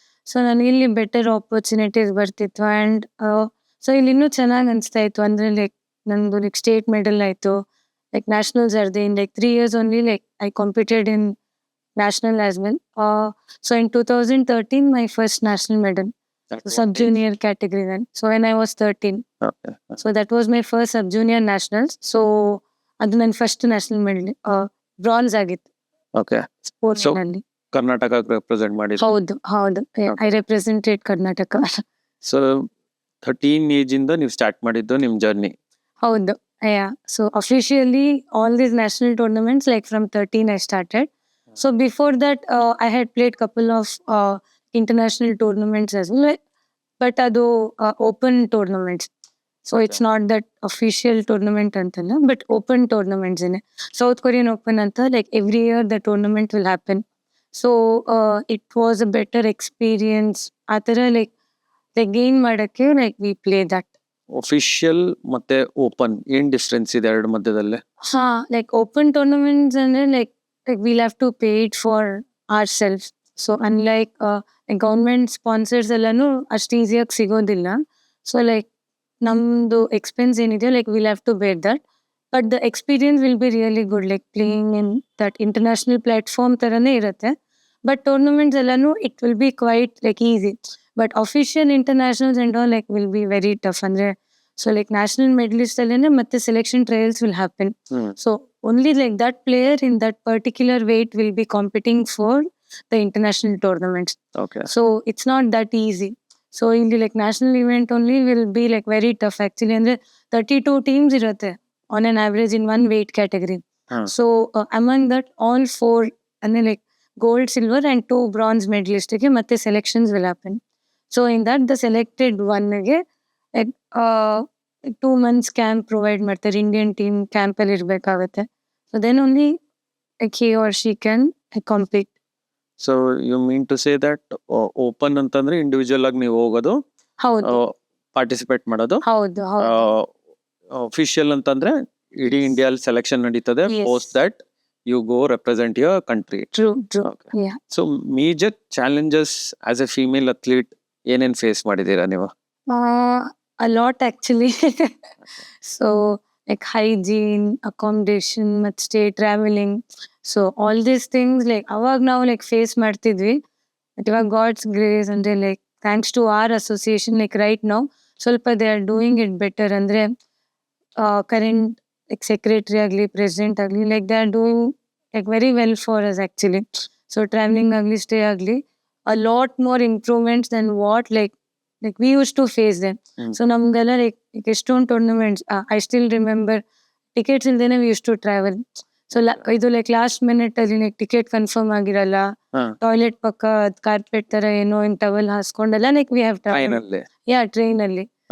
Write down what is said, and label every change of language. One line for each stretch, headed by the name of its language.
Kannada: So ನನಗೆ ಇಲ್ಲಿ better opportunities ಬರ್ತಿತ್ತು. ಆ್ಯಂಡ್ ಸೊ ಇಲ್ಲಿ ಇನ್ನೂ ಚೆನ್ನಾಗಿ ಅನಿಸ್ತಾ ಇತ್ತು. ಅಂದರೆ ಲೈಕ್ ನಂದು ಲೈಕ್ ಸ್ಟೇಟ್ ಮೆಡಲ್ ಆಯಿತು, like nationals ಆಡಿದೆ.
English: In like 3 years only like I competed in national as well. So in 2013 my first national medal, sub-junior category then. So when I was 13. Okay. So that was my first sub-junior nationals.
Kannada: So ಅದು ನನ್ನ first national medal bronze ಆಗಿತ್ತು
English: Okay. Sports So,
Kannada: ನಲ್ಲಿ. Karnataka represent ಮಾಡಿದ್ರು. ಹೌದು ಹೌದು,
English: I represented
Kannada: Karnataka. So 13 age ಇಂದ ನೀವು start ಮಾಡಿದ್ದು ನಿಮ್ ಜರ್ನಿ? ಹೌದು.
English: So officially all these national tournaments like from 13 I started. So before that I had played couple of international tournaments as well, but
Kannada: ಅದು
English: open tournaments. So it's not that official tournament
Kannada: antalla,
English: but open tournaments in South Korean Open
Kannada: anta,
English: like every year the tournament will happen. So it was a better experience.
Kannada: ಆ ಥರ
English: like gain
Kannada: ಮಾಡಕ್ಕೆ
English: like we play that.
Kannada: Official ಮತ್ತೆ open ಏನ್ difference ಇದೆ ಎರಡು ಮಧ್ಯದಲ್ಲಿ?
English: ಹಾ, like open tournaments
Kannada: ಅಂದ್ರೆ
English: Like will have to pay it for ourself.
Kannada: So unlike government sponsors ಎಲ್ಲಾನು ಅಷ್ಟು ಈಸಿಯಾಗಿ ಸಿಗೋದಿಲ್ಲ.
English: so like
Kannada: ನಮ್ದು
English: expense
Kannada: ಏನಿದೆಯೋ
English: Like will have to bear that. But the experience will be really good, like playing in that international platform
Kannada: ಥರನೇ ಇರುತ್ತೆ.
English: but tournaments
Kannada: ಎಲ್ಲಾನು
English: It will be quite like easy. But official internationals and all like will be very tough.
Kannada: ಅಂದ್ರೆ
English: so like national medalist
Kannada: ಅಲ್ಲೇನೆ ಮತ್ತೆ
English: Selection trials will happen. So only like that player in that particular weight will be competing for the international tournaments. Okay. So it's not that easy. So in the like national event only will be like very tough actually.
Kannada: Andre
English: 32 teams
Kannada: irutte
English: on an average in one weight category. So among that all 4 and like gold, silver and 2 bronze medalists ಗೆ
Kannada: ಮತ್ತೆ
English: selections will happen. So in that the selected one ಗೆ like 2 months camp provide
Kannada: ಮಾಡ್ತಾರೆ.
English: Indian team camp
Kannada: ಅಲ್ಲಿ ಇರ್ಬೇಕಾಗತ್ತೆ.
English: So then only he or she can compete. So you mean to say that open
Kannada: ಅಂತಂದ್ರೆ individual ಆಗಿ ನೀವು ಹೋಗೋದು, ಹೌದು participate ಮಾಡೋದು. ಹೌದು ಹೌದು ಅಫಿಷಿಯಲ್ ಅಂತಂದ್ರೆ ಇಡೀ ಇಂಡಿಯಾ ಸೆಲೆಕ್ಷನ್ ನಡೀತದೆ.
English: Yes. Post that you go represent your country. True true. Okay. So major challenges as a female athlete
Kannada: ಏನೇನ್ ಫೇಸ್ ಮಾಡಿದೀರಾ ನೀವು?
English: a lot actually. So like hygiene, accommodation,
Kannada: ಮತ್ತೆ
English: stay traveling. So all these things like
Kannada: ಅವಾಗ ನಾವು
English: like face
Kannada: ಮಾಡ್ತಿದ್ವಿ.
English: But
Kannada: ಇವಾಗ
English: God's grace
Kannada: ಅಂದ್ರೆ
English: like thanks to our association like right now
Kannada: ಸ್ವಲ್ಪ
English: they are doing it better.
Kannada: ಅಂದ್ರೆ
English: current like secretary
Kannada: ಆಗ್ಲಿ
English: president ಆಗ್ಲಿ like they are doing like very well for us actually. So traveling
Kannada: ಆಗ್ಲಿ
English: stay ಆಗ್ಲಿ a lot more improvements than what like we used to face them. So
Kannada: ನಮ್ಗೆಲ್ಲ
English: like
Kannada: ಎಷ್ಟೊಂದು
English: tournaments I still remember tickets
Kannada: ಇಲ್ದೇನೆ
English: We used to travel.
Kannada: So ಇದು like last minute ಅಲ್ಲಿ like ticket confirm ಆಗಿರಲ್ಲ, toilet ಪಕ್ಕ carpet ತರ ಏನೋ ಇನ್ towel ಹಾಸ್ಕೊಂಡೆಲ್ಲ like
English: We have travel.
Kannada: Yeah, train ಅಲ್ಲಿ.